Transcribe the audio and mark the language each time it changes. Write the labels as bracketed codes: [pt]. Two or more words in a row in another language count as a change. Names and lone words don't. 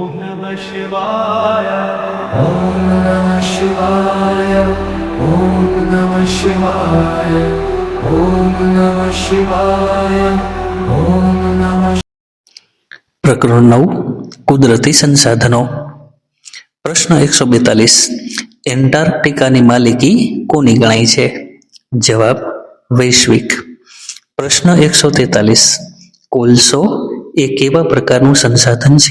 [sa] नमः शिवाय ॐ नमः शिवाय ॐ नमः शिवाय ॐ नमः शिवाय ॐ नमः। [gu] પ્રકરણ 9 કુદરતી સંસાધનો। પ્રશ્ન 142 એન્ટાર્કટિકાની માલિકી કોની ગણાય છે? જવાબ વૈશ્વિક। પ્રશ્ન 143 કોલસો એ કેવા પ્રકારનું સંસાધન છે?